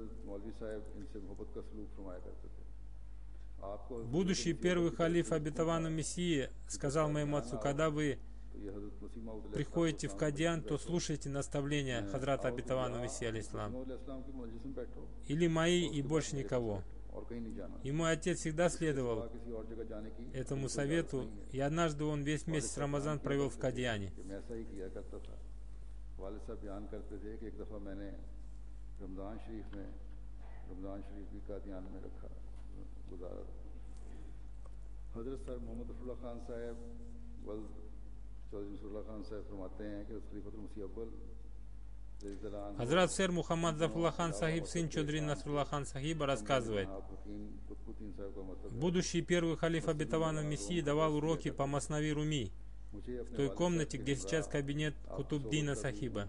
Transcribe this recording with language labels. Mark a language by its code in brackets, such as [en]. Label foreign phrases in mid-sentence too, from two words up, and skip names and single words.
[ru] Будущий первый халиф обетованного Мессии сказал моему отцу: когда вы приходите в Кадьян, то слушайте наставления Хазрата обетованного Мессии алейхиссалам. Или мои, и больше никого. И мой отец всегда следовал этому совету, и однажды он весь месяц Рамазан провел в Кадьяне. [ur] والد صاحب بیان کرتے تھے کہ ایک دفعہ میں نے رمضان شریف بھی قادیان میں رکھا گزارا. حضرت سر محمد رسول اللہ خان صاحب ولد چوہدری رسول اللہ خان صاحب فرماتے ہیں کہ خلیفۃ المسیح اول [ru] Хазрат сэр Мухаммад Зафруллах хан Сахиб, сын Чодри Насруллах хан Сахиба, рассказывает: будущий первый халиф обетованного Мессии давал уроки по Маснави Руми в той комнате, где сейчас кабинет Кутубдина Сахиба.